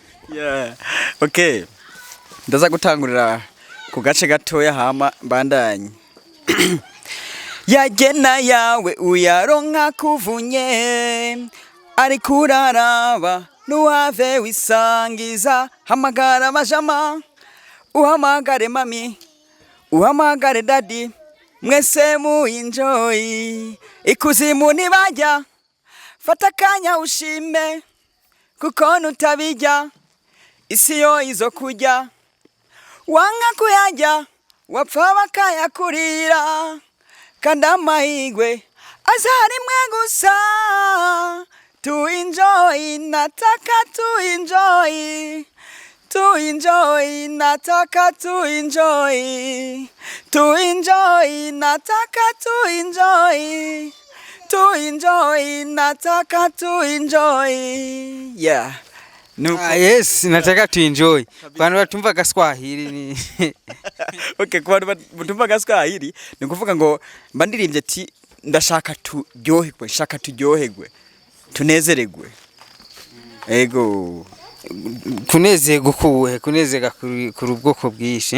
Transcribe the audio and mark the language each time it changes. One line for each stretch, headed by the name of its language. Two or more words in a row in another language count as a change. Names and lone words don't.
English: yeah okay
Rundi: ndaza gutangurira ku gace gatoya hama bandanye yagena yawe uyaronka kuvunye ari kuraraba nuhave wisangiza hamagara majama uhamagare mami uhamagare daddy mwese mu enjoy ikuzimu nibajya fata kanya ushime kuko nutabijya isi yo izo kujya wanga kuyajya wapfa bakayakurira kandi amahigwe azarimwe gusa
English: to enjoy
Rundi: nataka
English: to enjoy nataka to enjoy nataka to enjoy nataka to enjoy yeah
Rundi: yes nataka
English: to enjoy
Rundi: bantu batumva gaswahili ni okay kwa batumva gaswahili ni kuvuga ngo mbandirimbye ati ndashaka turyoherwe shaka turyoherwe tunezeregwe ego kunezega kuwe kunezega kuri ubwoko bwinshi